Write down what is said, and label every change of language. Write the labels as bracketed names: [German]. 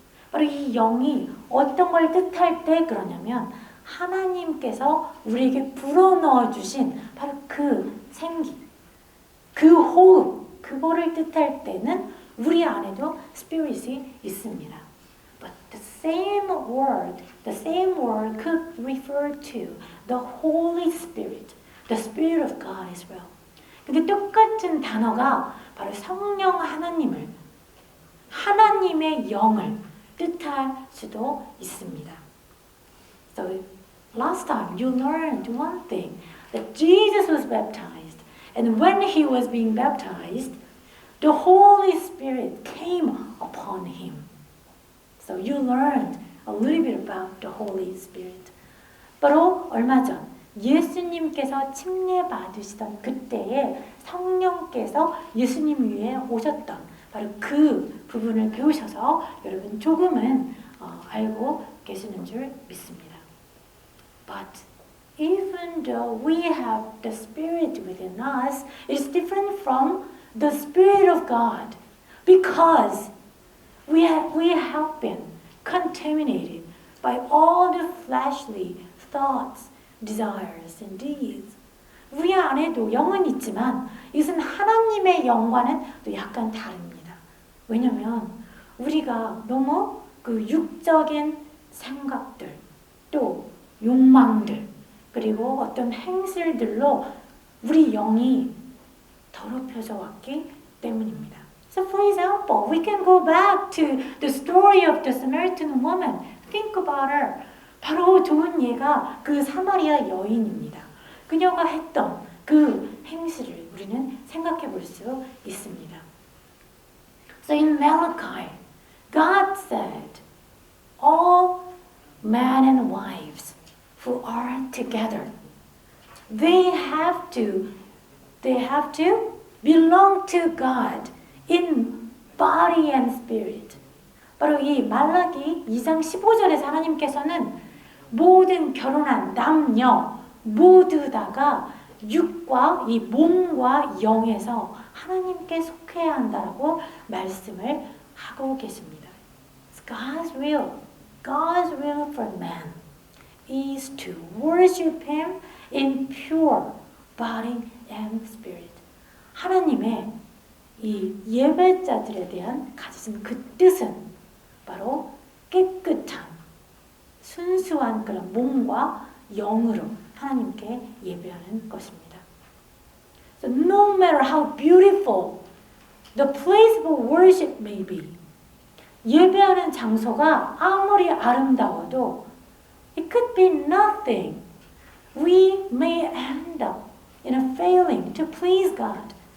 [Korean] 바로 이 영이 어떤 걸 뜻할 때 그러냐면 하나님께서 우리에게 불어넣어 주신 바로 그 생기, 그 호흡, 그거를 뜻할 때는 우리 안에도 spirit이 있습니다. [English] But the same word could refer to the Holy Spirit, the Spirit of God as well. [Korean] 근데 똑같은 단어가 바로 성령 하나님의 영을 뜻할 수도 있습니다. [English] So last time you learned one thing, that Jesus was baptized, and when He was being baptized, the Holy Spirit came upon Him. So you learned a little bit about the Holy Spirit. [Korean] 바로 얼마 전 예수님께서 침례 받으시던 그때에 성령께서 예수님 위에 오셨던 바로 그 부분을 배우셔서 여러분 조금은 알고 계시는 줄 믿습니다. [English] But even though we have the Spirit within us, it's different from the Spirit of God because we have been contaminated by all the fleshly thoughts, desires, and deeds. [Korean] 우리 안에도 영은 있지만 이것은 하나님의 영과는 또 약간 다릅니다. 왜냐하면 우리가 너무 그 육적인 생각들, 또 욕망들, 그리고 어떤 행실들로 우리 영이 더럽혀져 왔기 때문입니다. [English] So for example, we can go back to the story of the Samaritan woman. Think about her. [Korean] 바로 좋은 예가 그 사마리아 여인입니다. 그녀가 했던 그 행실을 우리는 생각해 볼 수 있습니다. [English] So in Malachi, God said, all men and wives who are together, they have to belong to God in body and spirit. [Korean] 바로 이 말라기 2장 15절에서 하나님께서는 모든 결혼한 남녀 모두 다가 육과 이 몸과 영에서 하나님께 속해야 한다라고 말씀을 하고 계십니다. [English] God's will for man is to worship Him in pure body and spirit. [Korean] 하나님의 이 예배자들에 대한 가지신 그 뜻은 바로 깨끗한 순수한 그런 몸과 영으로 하나님께 예배하는 것입니다. [English] So no matter how beautiful the place of worship may be, [Korean] 예배하는 장소가 아무리 아름다워도 [English] it could be nothing. We may end up in a failing to please God.